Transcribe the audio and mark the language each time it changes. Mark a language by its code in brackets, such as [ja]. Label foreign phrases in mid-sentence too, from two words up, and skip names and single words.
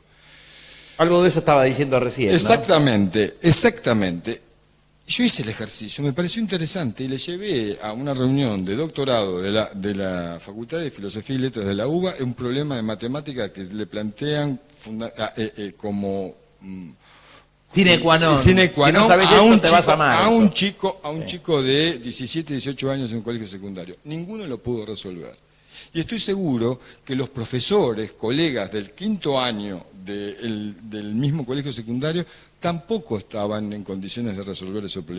[es] Algo de eso estaba diciendo recién, ¿no? Exactamente. Yo hice el ejercicio, me pareció interesante y le llevé a una reunión de doctorado de la Facultad de Filosofía y Letras de la UBA un problema de matemática que le plantean como [la] sine qua non. Sine qua non [es] Si no sabes esto, te vas a amar. a un chico de 17, 18 años en un colegio secundario. Ninguno lo pudo resolver. Y estoy seguro que los profesores, colegas del quinto año del mismo colegio secundario, tampoco estaban en condiciones de resolver ese problema.